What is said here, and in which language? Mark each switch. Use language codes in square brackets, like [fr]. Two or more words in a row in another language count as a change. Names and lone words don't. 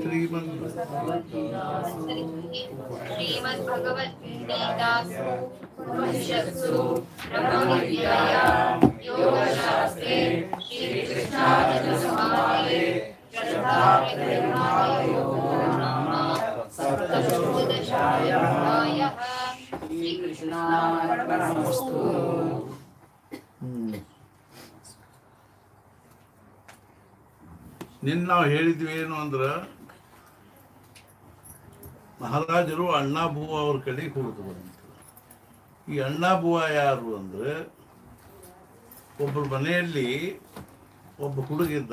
[sa] श्रीमद्भगवद्गीतासु उपनिषत्सु ब्रह्मविद्यायां योगशास्त्रे श्रीकृष्णार्जुनसंवादे श्रद्धायोगो नाम सप्तशोदशाध्यायः। श्रीकृष्णार्पणमस्तु। [kn] ನಿನ್ನ ನಾವು ಹೇಳಿದ್ವಿ ಏನು ಅಂದ್ರೆ ಮಹಾರಾಜರು ಅಣ್ಣ ಬುವ ಅವ್ರ ಕಡೆಗೆ ಹೋಗಿದ್ರು ಬಂತು. ಈ ಅಣ್ಣ ಬುವ ಯಾರು ಅಂದ್ರೆ ಒಬ್ಬರ ಮನೆಯಲ್ಲಿ ಒಬ್ಬ ಹುಡುಗಿದ್ದ.